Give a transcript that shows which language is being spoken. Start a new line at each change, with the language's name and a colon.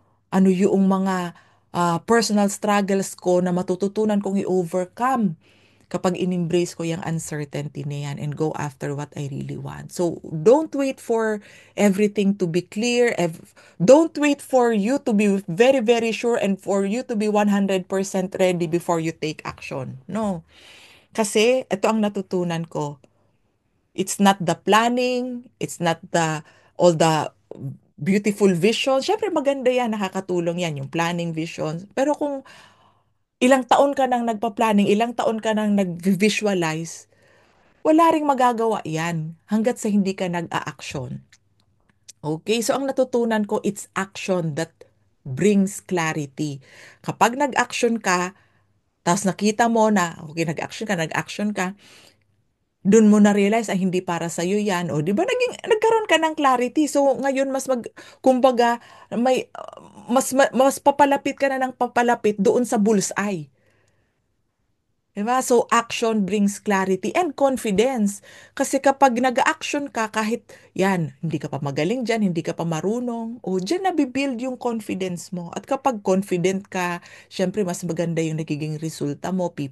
Filipino: Ano yung mga personal struggles ko na matututunan kong i-overcome kapag in-embrace ko yung uncertainty na yan
English: and go after what I really want. So, don't wait for everything to be clear. Don't wait for you to be very, very sure and for you to be 100% ready before you take action. No.
Filipino: Kasi, ito ang natutunan ko.
English: It's not the planning, it's not all the beautiful vision.
Filipino: Siyempre maganda yan, nakakatulong yan, yung planning vision. Pero kung ilang taon ka nang nagpa-planning, ilang taon ka nang nag-visualize, wala ring magagawa yan hanggat sa hindi ka nag-a-action.
English: Okay, so
Filipino: ang natutunan ko,
English: it's action that brings clarity.
Filipino: Kapag nag-action ka, tapos nakita mo na, okay, nag-action ka, dun mo na-realize ay hindi para sa iyo 'yan. O 'di ba nagkaroon ka ng clarity. So ngayon kumbaga mas papalapit ka na ng papalapit doon sa bullseye. 'Di ba?
English: So action brings clarity and confidence.
Filipino: Kasi kapag nag-action ka kahit 'yan, hindi ka pa magaling diyan, hindi ka pa marunong, o diyan nabibuild yung confidence mo. At kapag confident ka, syempre mas maganda yung nagiging resulta mo.